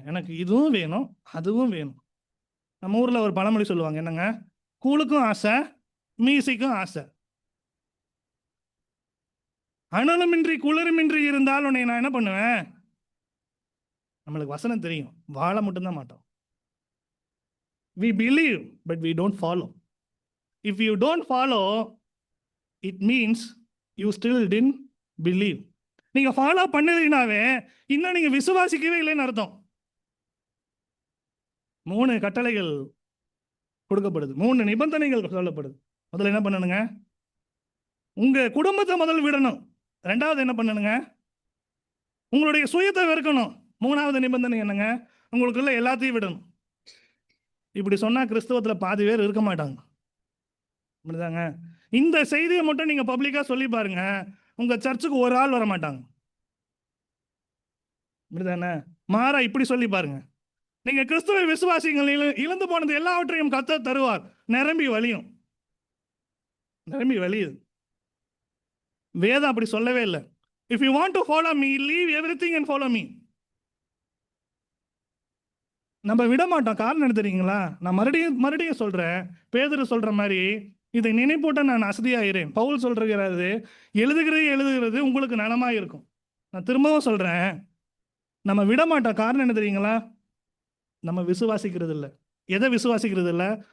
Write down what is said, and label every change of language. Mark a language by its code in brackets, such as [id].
[ta] எனக்கு இதுவும் வேணும் அதுவும் வேணும். நம்ம ஊர்ல ஒரு பழமொழி சொல்லுவாங்க, என்னங்க? கூழுக்கும் ஆசை, மீசைக்கும் ஆசை. அனலுமின்றி குளிருமின்றி இருந்தால் உன்னை நான் என்ன பண்ணுவேன்? நம்மளுக்கு வசனம் தெரியும், வாழ மட்டும்தான் மாட்டோம். [en] We believe, but we don't follow. If you don't follow, it means you still didn't believe. [ta] நீங்க ஃபாலோ பண்ணலைனாவே இன்னும் நீங்க விசுவாசிக்கவே இல்லைன்னு அர்த்தம். 3 கட்டளைகள் கொடுக்கப்படுது, 3 நிபந்தனைகள் சொல்லப்படுது. முதல்ல என்ன பண்ணணுங்க? உங்க குடும்பத்தை முதல் விடணும். 2வது என்ன பண்ணணுங்க? உங்களுடைய சுயத்தை வெறுக்கணும். 3வது நிபந்தனை என்னங்க? உங்களுக்குள்ள எல்லாத்தையும் விடணும். இப்படி சொன்னா கிறிஸ்தவத்தில் பாதி பேர் இருக்க மாட்டாங்க. அப்படிதாங்க. இந்த செய்தியை மட்டும் நீங்க பப்ளிக்கா சொல்லி பாருங்க, உங்க சர்ச்சுக்கு ஒரு ஆள் வர மாட்டாங்க. அப்படிதானே? மாறா இப்படி சொல்லி பாருங்க, நீங்க கிறிஸ்துவ விசுவாசிகள் இழந்து போனது எல்லாவற்றையும் கர்த்தர் தருவார். நிரம்பி வழியும், நிரம்பி வழியுது. வேதம் அப்படி சொல்லவே இல்லை. [en] If you want to follow me, leave everything and follow me. [ta] நம்ம விட மாட்டோம். காரணம் என்ன தெரியுங்களா? நான் மறுபடியும் சொல்றேன், பேதுரு சொல்ற மாதிரி இதை நினைப்பூட்ட நான் அசதியாகிறேன். பவுல் சொல்றது, எழுதுகிறது உங்களுக்கு நலமா இருக்கும். நான் திரும்பவும் சொல்றேன், நம்ம விட மாட்டோம். காரணம் என்ன தெரியுங்களா? நம்ம விசுவாசிக்கிறது இல்லை. எதை விசுவாசிக்கிறது இல்லை?